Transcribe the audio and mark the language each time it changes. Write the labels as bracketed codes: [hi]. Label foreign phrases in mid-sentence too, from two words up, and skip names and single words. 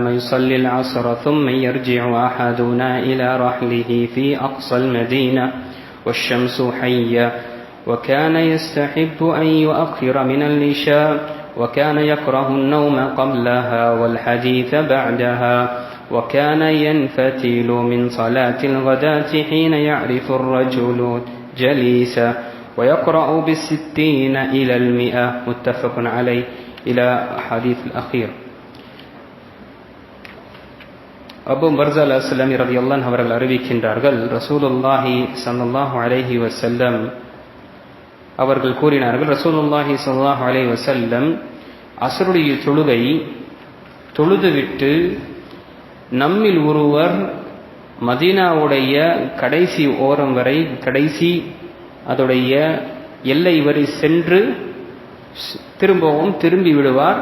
[ar] يصلي العصر ثم يرجع أحدنا إلى رحله في أقصى المدينة والشمس حية، وكان يستحب أن يؤخر من العشاء، وكان يكره النوم قبلها والحديث بعدها، وكان ينفتل من صلاة الغداة حين يعرف الرجل جليسا، ويقرأ بالستين إلى 100 متفق عليه إلى حديث الأخير. [ta] அபூ பர்ஸா அல்-அஸ்லமி [ar] رضي الله عنه [ta] அவர்கள் அறிவிக்கின்றார்கள், [ar] رسول الله صلى الله عليه وسلم [ta] அவர்கள் கூறினார்கள், [ar] رسول الله صلى الله عليه وسلم [ta] அஸ்ருடைய தொழுகை தொழுதுவிட்டு நம்மில் ஒருவர் மதீனாவுடைய கடைசி ஓரம் வரை, கடைசி அதோடைய எல்லை வரை சென்று திரும்பவும் திரும்பி விடுவார்.